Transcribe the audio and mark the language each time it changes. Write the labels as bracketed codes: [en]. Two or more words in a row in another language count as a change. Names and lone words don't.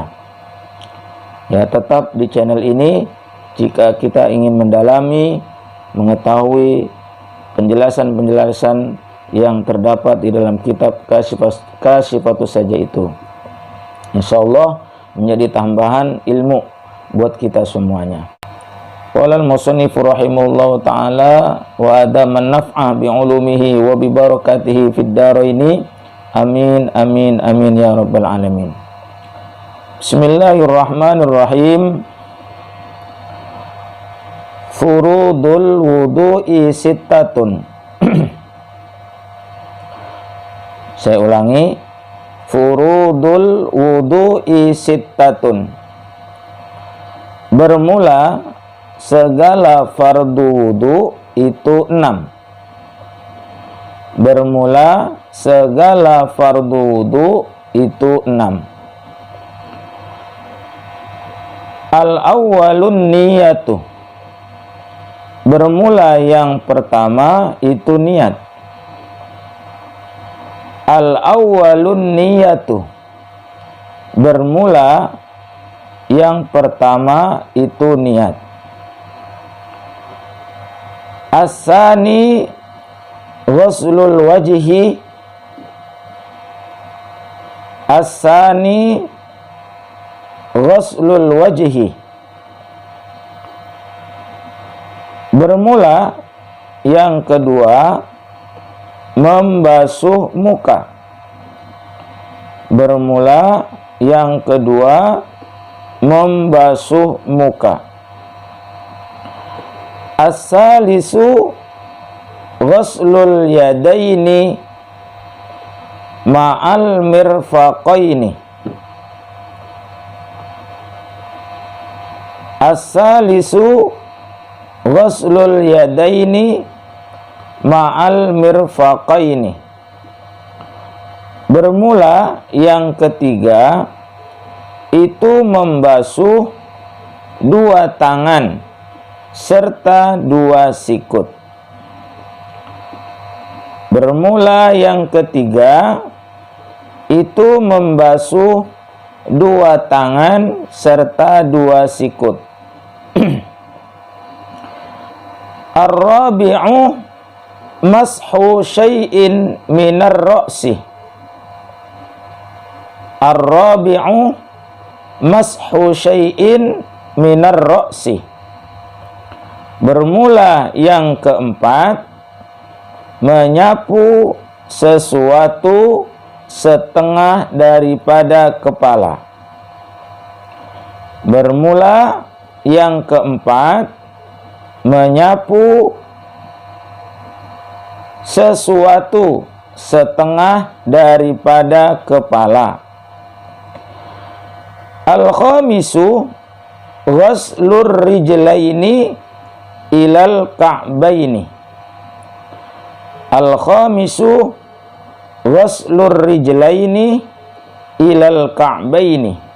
[id] Ya, tetap di channel ini jika kita ingin mendalami, mengetahui penjelasan-penjelasan yang terdapat di dalam kitab Kasyifatus Sajah itu. Insyaallah menjadi tambahan ilmu buat kita semuanya. [ar] قال المصنف رحمه الله تعالى وأدام النفع بعلومه وببركاته في الدارين. آمين آمين آمين يا رب العالمين. بسم الله الرحمن الرحيم فروض الوضوء ستة. [id] Saya ulangi. [ar] فروض الوضوء ستة. [id] Bermula segala fardu wudu itu 6. Bermula segala fardu wudu itu 6. [ar] الأول النية. [id] Bermula yang pertama itu niat. [ar] الأول النية. [id] Bermula yang pertama itu niat. [ar] الثاني غسل الوجه. الثاني غسل الوجه. [id] Bermula yang kedua membasuh muka. Bermula yang kedua membasuh muka. [ar] الثالث غسل اليدين مع المرفقين. الثالث غسل اليدين مع المرفقين. [id] Bermula yang ketiga itu membasuh 2 tangan serta 2 sikut. Bermula yang ketiga itu membasuh 2 tangan serta 2 sikut. [ar] الرابع مسح شيء من الرأس. الرابع مسح شيء من الرأس. [id] Bermula yang keempat menyapu sesuatu setengah daripada kepala. Bermula yang keempat menyapu sesuatu setengah daripada kepala. [ar] الخامس غسل الرجلين إلى الكعبين. الخامس غسل الرجلين إلى الكعبين.